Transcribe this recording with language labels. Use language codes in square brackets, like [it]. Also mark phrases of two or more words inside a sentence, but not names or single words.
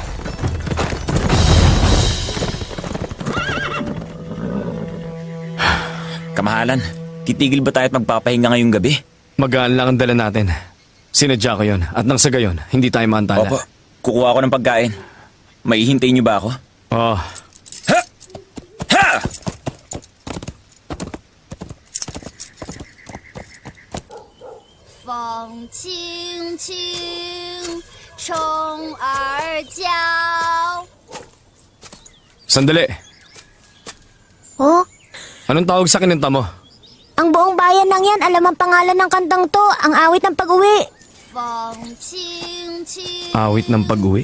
[tl] Kamahalan, titigil ba tayo at magpapahinga ngayong gabi? Magaan lang ang dala natin. Sinadya ko yun at nang sa gayon, hindi tayo maantala. Opo, kukuha ko ng pagkain. Maihintay niyo ba ako? Oh, Ha! Ha! [zh] 风轻轻，虫儿叫。 [tl] sandali. Oh, Anong tawag sa kinanta mo? ang buong bayan ng yan alam ang pangalan ng kantang to, ang awit ng pag-uwi. [zh] 风轻轻， [tl] Awit ng pag-uwi.